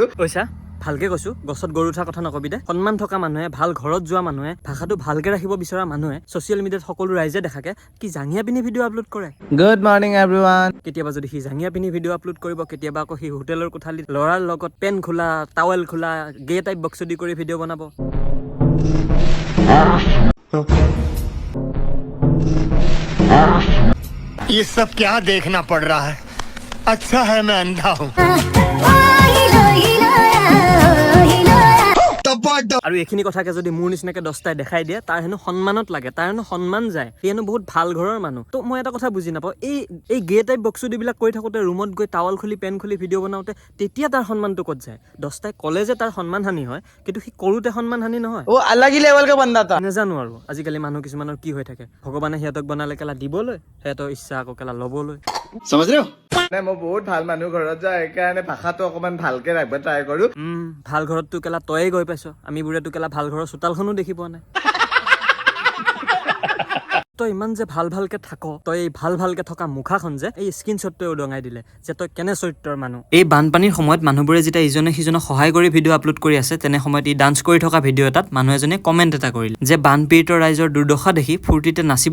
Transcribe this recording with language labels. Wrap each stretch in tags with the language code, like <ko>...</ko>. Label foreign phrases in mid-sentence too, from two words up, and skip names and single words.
<as>কৈছা ভালকে কৈছো গছত গৰু উঠা কথা নকবি দে সন্মান থকা মানুহে ভাল ঘৰত যোৱা মানুহে ভাষাটো ভালকে ৰাখিব বিচৰা মানুহে ছ'চিয়েল মিডিয়াত সকলো ৰাইজে দেখাকে কি জাঙিয়া পিনি ভিডিঅ' আপলোড কৰে</as> <en>good morning everyone</en> <as>কেতিয়াবা যদি সি জাঙিয়া পিনি ভিডিঅ' আপলোড কৰিব কেতিয়াবা আকৌ সি হোটেলৰ কোঠালিত ল'ৰাৰ লগত পেন খোলা টাৱেল খোলা</as> <en>gay type</en> <as>বক্সদি কৰি ভিডিঅ' বনাব</as> <hi>ये सब क्या देखना पड़ रहा है अच्छा है मैं अंधा हूँ</hi> <as>আৰু এইখিনি কথাকে যদি মোৰ নিচিনাকে 10টাই দেখাই দিয়ে তাৰ হেনো সন্মানত লাগে তাৰ হেনো সন্মান যায় সি হেনো বহুত ভাল ঘৰৰ মানুহ তো মই এটা কথা বুজি নাপাওঁ এই</as> <en>gay type</en> <as>বক্সুদিবিলাক কৰি থাকোঁতে ৰুমত গৈ টাৱাল খুলি পেন খুলি ভিডিঅ' বনাওঁতে তেতিয়া তাৰ সন্মানটো ক'ত যায় 10টাই ক'লে যে তাৰ সন্মান হানি হয় কিন্তু সি কৰোঁতে সন্মান হানি নহয়</as> <hi>अलागी लेवल के बंदा था</hi> <as>নাজানো আৰু আজিকালি মানুহ কিছুমানৰ কি হৈ থাকে ভগৱানে সিহঁতক বনালে কেলা দিবলৈ সিহঁতৰ ইচ্ছা আকৌ কেলা ল'বলৈ</as> <hi>समझ रहे हो</hi> <as>নাই মই বহুত ভাল মানুহ ঘৰত যাওঁ সেইকাৰণে ভাষাটো অকমান ভালকে ৰাখিব ট্ৰাই কৰো ভাল ঘৰততো কেলা তয়ে গৈ পাইছ আমি বোৰেতো কেলা ভাল ঘৰৰ চোতালখনো দেখি পোৱা নাই তই ইমান যে ভালকে থাক তই এই ভালকে থকা মুখাখন যে এই স্ক্ৰীনশ্বটটোৱে উদঙাই দিলে যে তই কেনে চৰিত্ৰৰ মানুহ এই বানপানীৰ সময়ত মানুহবোৰে যেতিয়া ইজনে সিজনক সহায় কৰি ভিডিঅ' আপলোড কৰি আছে তেনে সময়ত ই ডান্স কৰি থকা ভিডিঅ' এটাত মানুহ এজনে কমেণ্ট এটা কৰিলে যে বানপীড়িত ৰাইজৰ দুৰ্দশা দেখি ফূৰ্তিতে নাচিব</as>